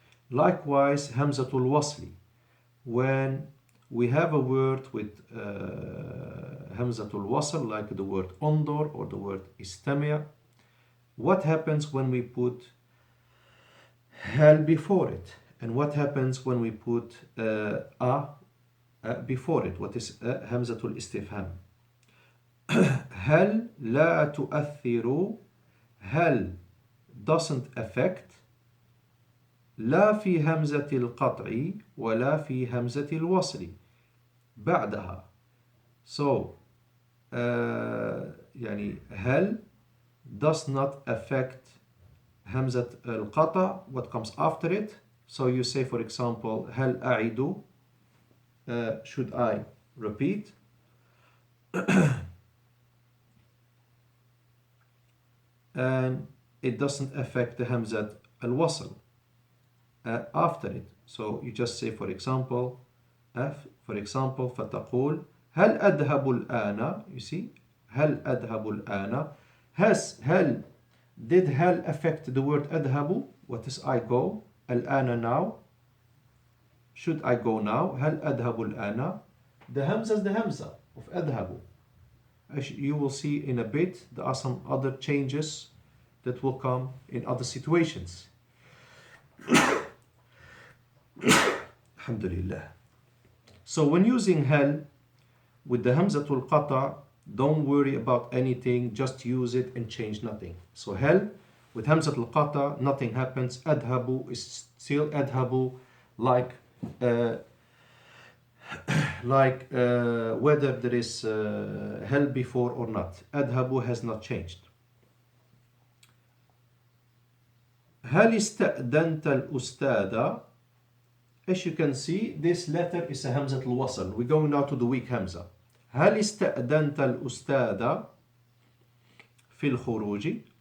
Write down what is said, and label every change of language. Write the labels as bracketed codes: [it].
[en] Likewise, Hamzatul Wasli, when we have a word with Hamzatul Wasl, like the word Ondor or the word Istami', what happens when we put Hal before it? And what happens when we put A before it? What is Hamzatul Istifham? [ar] هل لا تؤثر, هل [en] doesn't affect, [ar] لا في همزة القطع ولا في همزة الوصل بعدها. [en] So يعني هل does not affect [ar] همزة القطع, [en] what comes after it. So you say, for example, [ar] هل أعيد, [en] should I repeat? And it doesn't affect the Hamzat al-Wasl after it. So you just say, for example, [ar] فتقول هل أذهب الآن. [en] You see, [ar] هل أذهب الآن. [en] هل, did هل affect the word أذهب? What is I go? [ar] الآن [en] now. Should I go now? [ar] هل أذهب الآن. [en] The Hamza is the Hamza of أذهب. As you will see in a bit, there are some other changes that will come in other situations. Alhamdulillah. So when using hal with the Hamzatul Qata', don't worry about anything, just use it and change nothing. So hal with Hamzatul Qata', nothing happens. Adhabu is still adhabu, like whether there is hal before or not. Adhabu has not changed. [ar] هل استأذنت الأستاذ. [en] As you can see, this letter is a Hamzat al-Wasl. We're going now to the weak Hamza. [ar] هل استأذنت الأستاذ في الخروج.